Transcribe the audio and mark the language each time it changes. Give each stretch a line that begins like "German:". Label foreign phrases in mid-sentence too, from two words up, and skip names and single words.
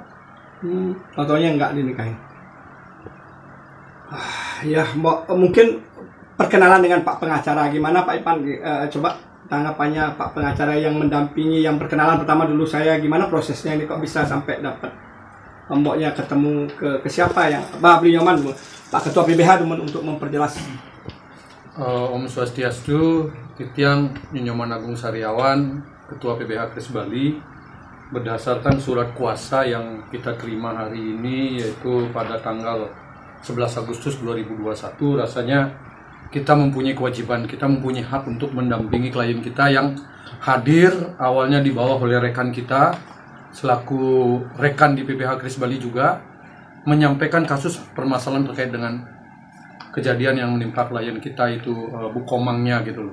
Indonesian: Taunya enggak dinikahin. Ya, mungkin perkenalan dengan Pak pengacara. Gimana Pak Ipan? Coba tanggapannya Pak pengacara yang mendampingi, yang perkenalan pertama dulu saya. Gimana prosesnya ini kok bisa sampai dapat mboknya ketemu ke siapa yang Pak Beli Nyoman, Pak Ketua PBH untuk memperjelas. Om Swastiastu, Titiang Nyoman Agung Sariawan, Ketua PBH Kris Bali. Berdasarkan surat kuasa yang kita terima hari ini, yaitu pada tanggal 11 Agustus 2021, rasanya kita mempunyai kewajiban, kita mempunyai hak untuk mendampingi klien kita yang hadir awalnya di bawah oleh rekan kita selaku rekan di PBH Kris Bali juga menyampaikan kasus permasalahan terkait dengan kejadian yang menimpa klien kita itu Bu Komangnya gitu loh.